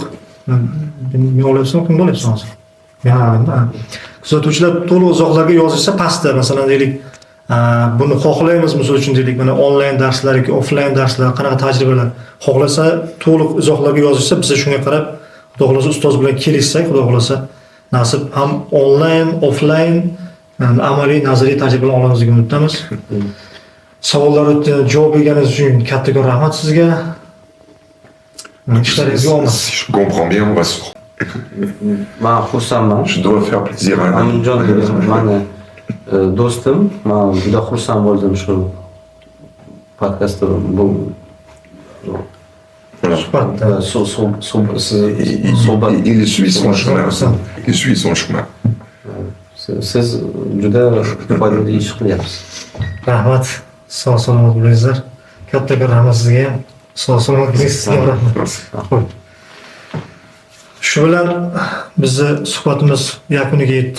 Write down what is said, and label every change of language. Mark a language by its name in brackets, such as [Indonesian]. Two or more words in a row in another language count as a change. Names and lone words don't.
[Uzbek] Men olyapsizmi, kim bo'lyapsan hozir? Kuzatuvchilar to'liq izohlarga yozishsa pastda, masalan deylik, buni xohlaymiz, misol uchun deylik, mana onlayn darslar yoki offlayn darslar, qanaqa tajribalar xohlasa to'liq izohlarga yozishsa, biz shunga qarab, xudo xohlasa ustoz bilan kelishsak, xudo xohlasa nasib ham onlayn, offlayn, amaliy, nazariy tajribalar olamiz degan umiddamiz. Savollarga javob berganingiz uchun kattakon rahmat sizga. Ishlaringizga omad. [French] Si je comprends bien, on va se... [Uzbek] Men xursandman. [French] Je dois faire plaisir à un ami. [Uzbek] Aminjon mani do'stim. Men juda xursand bo'ldim shu podkastda bu suhbat. [French] Il suit son chemin. Il suit son chemin. [Uzbek] Siz juda foydali ish qilyapsiz. Rahmat. Sog' salomat bo'lingizlar. Kattakon rahmat sizga ham. Sog' salomat bo'ling, sizga ham rahmat. Shu bilan bizni suhbatimiz yakuniga yetdi.